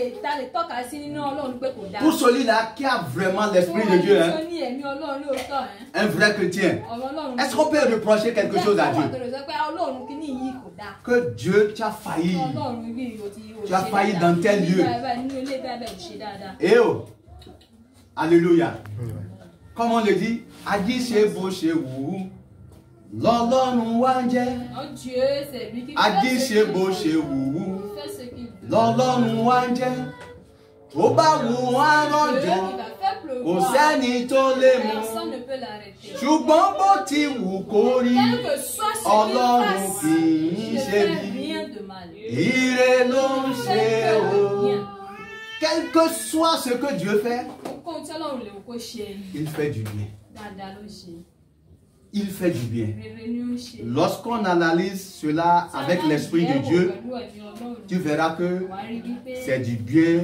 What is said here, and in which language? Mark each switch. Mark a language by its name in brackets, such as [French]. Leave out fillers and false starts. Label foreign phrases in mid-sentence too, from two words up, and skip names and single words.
[French] Pour celui-là qui a vraiment l'esprit de Dieu, hein, un vrai chrétien, est-ce qu'on peut reprocher quelque chose à Dieu? Que Dieu, tu as failli. Tu as failli dans tel lieu. Et oh, alléluia. Comme on le dit, [Yoruba] Adi Shebo Shewu. L'Ọlọ́run wa ń jẹ́. Adi Shebo Shewu. L'Ọlọ́run wa ń jẹ́. Ó bá wù wọ́n rọ̀jò. Kò sẹ́ni tó lè mú. Ṣùgbọ́n bó ti wù kó rí. Ọlọ́run kì í ṣe bí. Ire ló ń ṣe o. [French] Quel que soit ce que Dieu fait, il fait du bien. Il fait du bien. Lorsqu'on analyse cela avec l'Esprit de Dieu, tu verras que c'est du bien.